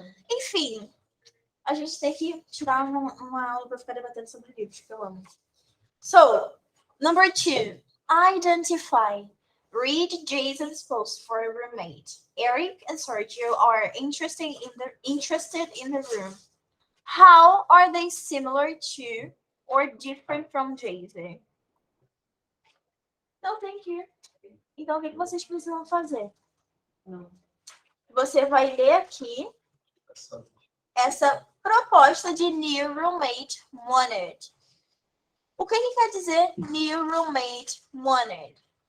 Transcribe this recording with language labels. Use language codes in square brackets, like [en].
[pt] Enfim, a gente tem que tirar uma aula para ficar debatendo sobre livros, que eu amo. [en] So, number 2, identify. Read Jason's post for a roommate. Eric and Sergio are interested in the room. How are they similar to or different from Jason? [pt] Não, [en] thank you. [pt] Então, o que vocês precisam fazer? Você vai ler aqui essa proposta de [en] new roommate wanted. [pt] O que quer dizer [en] new roommate wanted?